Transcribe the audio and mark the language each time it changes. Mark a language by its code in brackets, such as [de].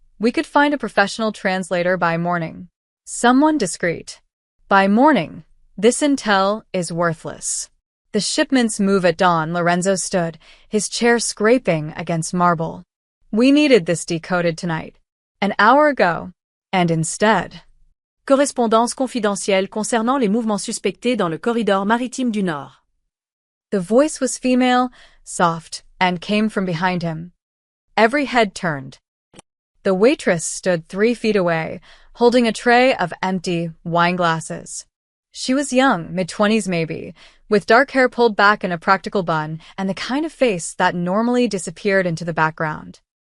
[en] We could find a professional translator by morning. Someone discreet. By morning, this intel is worthless. The shipments move at dawn. Lorenzo stood, his chair scraping against marble. We needed this decoded tonight. An hour ago. And instead... [fr] Correspondance confidentielle concernant les mouvements suspectés dans le corridor maritime du Nord. [en] The voice was female, soft, and came from behind him. Every head turned. The waitress stood 3 feet away, holding a tray of empty wine glasses. She was young, mid-20s maybe, with dark hair pulled back in a practical bun and the kind of face that normally disappeared into the background.